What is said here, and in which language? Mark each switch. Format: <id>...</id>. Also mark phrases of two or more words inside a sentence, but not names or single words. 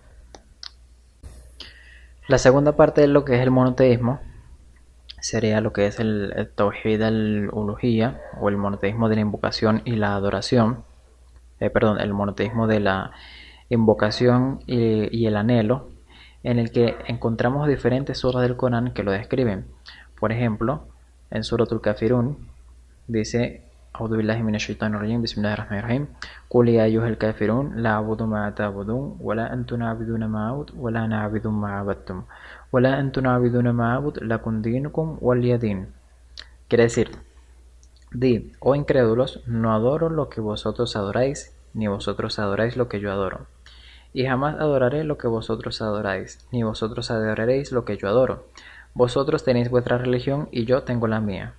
<es>La segunda parte de lo que es el monoteísmo sería lo que es el</es> <ar>توحيد الألوهية</ar> <es>o el monoteísmo de la invocación y la adoración. El monoteísmo de la invocación y el anhelo, en el que encontramos diferentes suras del Corán que lo describen. Por ejemplo, en Suratul Kafirun dice:</es> <ar>أعوذ بالله من الشيطان الرجيم، بسم الله الرحمن الرحيم, قل يا أيها الكافرون، لا أعبد ما تعبدون، ولا أنتم عابدون ما أعبد، ولا أنا عابد ما عبدتم، ولا أنتم عابدون ما أعبد، لكم دينكم ولي دين.</ar> <es>Quiere decir: di, oh incrédulos, no adoro lo que vosotros adoráis, ni vosotros adoráis lo que yo adoro. Y jamás adoraré lo que vosotros adoráis, ni vosotros adoraréis lo que yo adoro. Vosotros tenéis vuestra religión y yo tengo la mía.</es>